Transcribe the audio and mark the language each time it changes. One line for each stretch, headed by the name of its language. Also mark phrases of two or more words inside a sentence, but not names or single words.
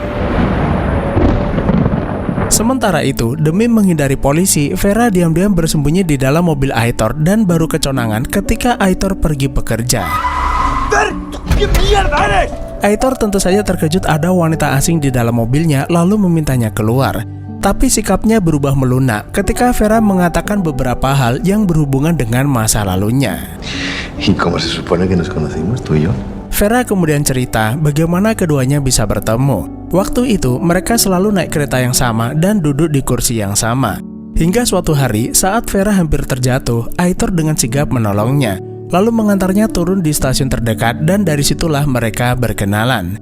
Indonesian: Sementara itu, demi menghindari polisi, Vera diam-diam bersembunyi di dalam mobil Aitor dan baru keconangan ketika Aitor pergi bekerja. Aitor tentu saja terkejut ada wanita asing di dalam mobilnya lalu memintanya keluar. Tapi sikapnya berubah melunak ketika Vera mengatakan beberapa hal yang berhubungan dengan masa lalunya.
Spanish: ¿Y cómo se supone que nos conocimos, tú y yo?
Indonesian: Vera kemudian cerita bagaimana keduanya bisa bertemu. Waktu itu mereka selalu naik kereta yang sama dan duduk di kursi yang sama. Hingga suatu hari saat Vera hampir terjatuh, Aitor dengan sigap menolongnya, lalu mengantarnya turun di stasiun terdekat dan dari situlah mereka berkenalan.